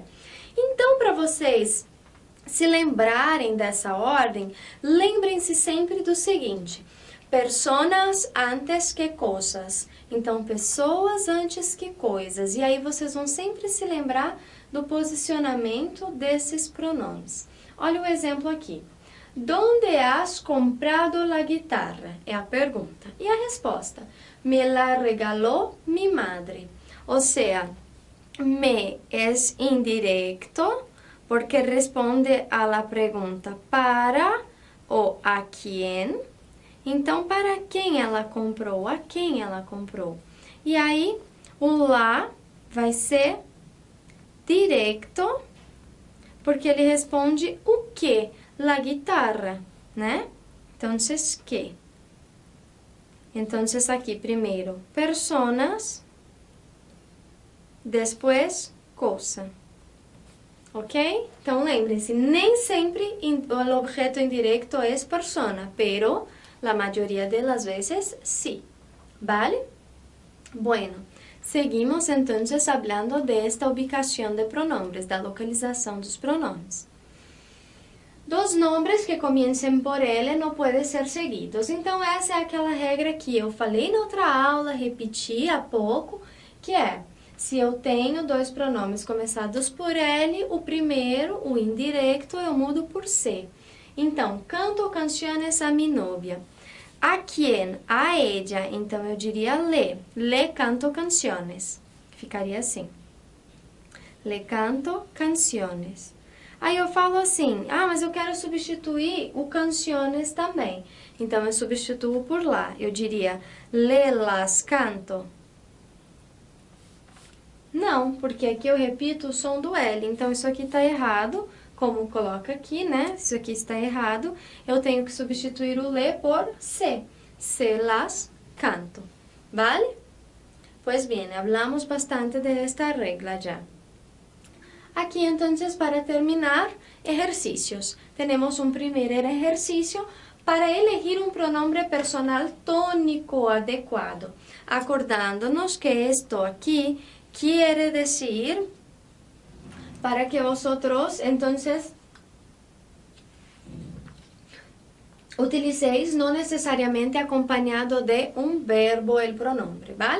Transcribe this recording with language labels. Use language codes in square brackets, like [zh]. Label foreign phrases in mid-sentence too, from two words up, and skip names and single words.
[pt] Então, para vocês se lembrarem dessa ordem, lembrem-se sempre do seguinte, personas antes que coisas. Então, pessoas antes que coisas. E aí vocês vão sempre se lembrar do posicionamento desses pronomes. Olha o exemplo aqui. [es] ¿Dónde has comprado la guitarra? [pt] É a pergunta. E a resposta? [es] Me la regaló mi madre. [pt] Ou seja, [es] me es indirecto porque responde a la [pt] pergunta para ou [es] a quién. [pt] Então, para quem ela comprou? A quem ela comprou? E aí, o lá vai ser directo, porque ele responde o quê? [es] La guitarra, né? Entonces, ¿qué? Entonces, [pt] aqui, primeiro, personas, depois, cosa. Ok? Então, lembre-se, nem sempre o objeto indirecto é persona, [es] pero la mayoría de las veces sí. ¿Vale? Bueno, seguimos entonces hablando de esta ubicación de pronombres, [pt] da localização dos pronomes. Dos nombres que comecem por L não podem ser seguidos. Então, essa é aquela regra que eu falei na outra aula, repeti há pouco, que é, se eu tenho dois pronomes começados por L, o primeiro, o indirecto, eu mudo por C. [es] Então, canto canciones a mi novia. A quien? A ella. [pt] Então, eu diria le. [es] Le canto canciones. [pt] Ficaria assim. [es] Le canto canciones. [pt] Aí eu falo assim, mas eu quero substituir o canciones também. Então, eu substituo por lá. Eu diria, [es] le las canto. [pt] Não, porque aqui eu repito o som do L. Então, isso aqui está errado, como coloca aqui, né? Isso aqui está errado. Eu tenho que substituir o le por se. [es] Se las canto. ¿Vale? Pues bien, hablamos bastante de esta regla ya. Aquí entonces, para terminar, ejercicios. Tenemos un primer ejercicio para elegir un pronombre personal tónico adecuado, acordándonos que esto aquí quiere decir, para que vosotros entonces utilicéis no necesariamente acompañado de un verbo el pronombre, ¿vale?